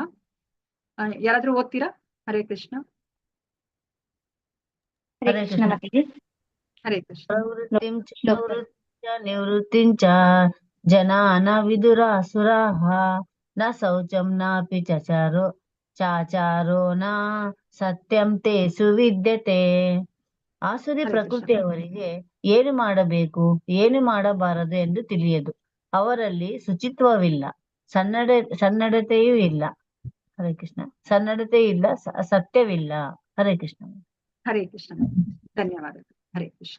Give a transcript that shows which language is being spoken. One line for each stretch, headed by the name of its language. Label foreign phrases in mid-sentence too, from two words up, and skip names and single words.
Kannada: ಯಾರಾದ್ರೂ ಓದ್ತೀರಾ? ಹರೇ ಕೃಷ್ಣ. ಹರೇ ಕೃಷ್ಣ. ಹರೇ ಕೃಷ್ಣ.
Sanskrit: ನಿವೃತ್ತಿಂಚ ಜನಾನ ವಿದುರಾಸುರಾಃ ನ ಶೌಚಂ ನಾಪಿ ಚಾಚಾರೋ ನ ಸತ್ಯಂ ತೇಷು ವಿದ್ಯತೆ.
Kannada: ಆಸುರಿ ಪ್ರಕೃತಿಯವರಿಗೆ ಏನು ಮಾಡಬೇಕು ಏನು ಮಾಡಬಾರದು ಎಂದು ತಿಳಿಯದು. ಅವರಲ್ಲಿ ಶುಚಿತ್ವವಿಲ್ಲ, ಸನ್ನಡತೆಯೂ ಇಲ್ಲ. ಹರೇ ಕೃಷ್ಣ. ಸನ್ನಡತೆ ಇಲ್ಲ, ಸತ್ಯವಿಲ್ಲ. ಹರೇ ಕೃಷ್ಣ. ಹರೇ ಕೃಷ್ಣ. ಧನ್ಯವಾದಗಳು. ಹರೇ ಕೃಷ್ಣ.